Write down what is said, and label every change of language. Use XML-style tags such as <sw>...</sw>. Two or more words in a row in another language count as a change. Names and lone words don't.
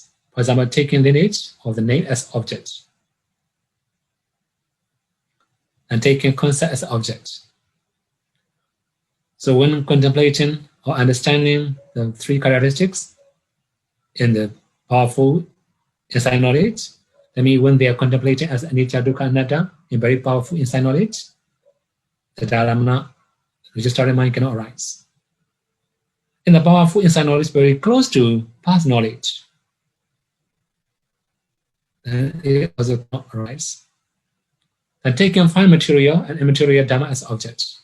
<en>For example, taking lineage of the name as object and taking concept as object. So when contemplating or understanding the 3 characteristics in the powerful insight knowledge, that means when they are contemplating as</en> <pi>anicca, dukkha, anatta</pi> <en>in very powerful insight knowledge, the dharana, registering mind cannot arise. In the powerful insight knowledge very close to past knowledge, then it also cannot arise. And taking fine material and immaterial dhamma as objects.</en>